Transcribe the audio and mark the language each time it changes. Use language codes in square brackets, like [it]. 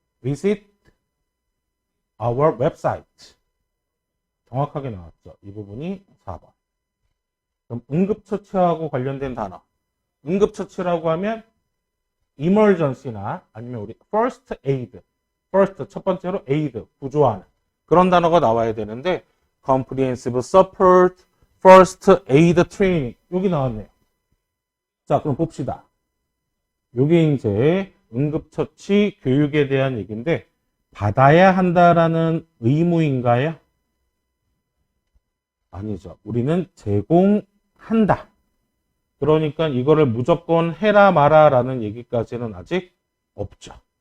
[en] Visit our website. [ko] 정확하게 나왔죠. 이 부분이 4번. 그럼 응급처치하고 관련된 단어. 응급처치라고 하면 emergency나 아니면 우리 first aid. first, 첫 번째로 aid, 구조하는. 그런 단어가 나와야 되는데 [en] comprehensive support, first aid training. [ko] 여기 나왔네요. 자, 그럼 봅시다. 요게 이제 응급처치 교육에 대한 얘기인데 받아야 한다라는 의무인가요? 아니죠. 우리는 제공한다. 그러니까 이거를 무조건 해라 마라 라는 얘기까지는 아직 없죠.